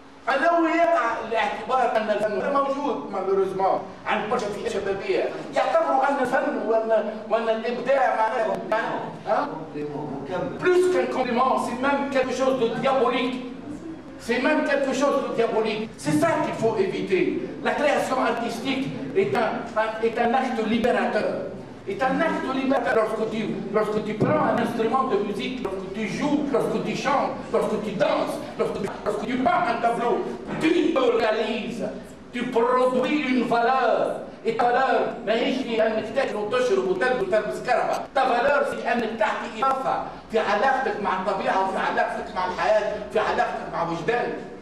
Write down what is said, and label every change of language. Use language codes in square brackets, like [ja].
[ar] لو يقع الاعتبار ان الفن موجود مالوريزمون عند برشا فئات شبابيه يعتبروا ان الفن وان الابداع معناه [fr] بلوس كان كومبليمون، سي ميم كالكو شوز دو ديابوليك. C'est même quelque chose de diabolique. C'est ça qu'il faut éviter. La création artistique est un acte libérateur. Est un acte libérateur lorsque tu prends un instrument de musique, lorsque tu joues, lorsque tu chantes, lorsque tu danses, lorsque tu peins un tableau, tu te réalises, tu produis une valeur. Et ta valeur [ar] ماهيش في انك تاكل وتشرب وتلبس كرهبه، [fr] ta valeur [ar] في انك تعطي اضافه في علاقتك مع الطبيعه وفي علاقتك مع الحياه، في علاقتك مع وجدانك.